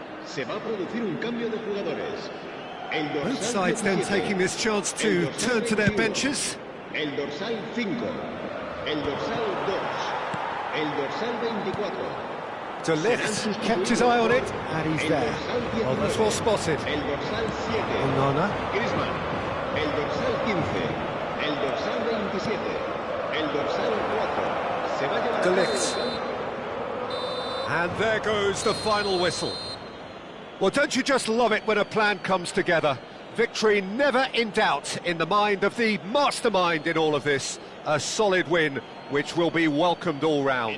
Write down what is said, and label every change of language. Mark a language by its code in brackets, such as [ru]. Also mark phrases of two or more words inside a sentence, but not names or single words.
[es] Se va a producir un cambio de jugadores. El [en] Both [es] dorsal [en] sides then [es] 17, [en] taking this chance to [es] el dorsal [en] turn to their [es] 21, [en] benches. [es] El dorsal 5, el dorsal 2, el dorsal 24. [en] De Ligt kept his eye on it, and he's there. Oh, that's well spotted. [es] El dorsal 7, Onana. Griezmann. El dorsal 15, el dorsal 27, el dorsal 4. Se va a llevar a De cabo Ligt. [en] And there goes the final whistle. Well, don't you just love it when a plan comes together? Victory never in doubt in the mind of the mastermind in all of this. A solid win, which will be welcomed all round.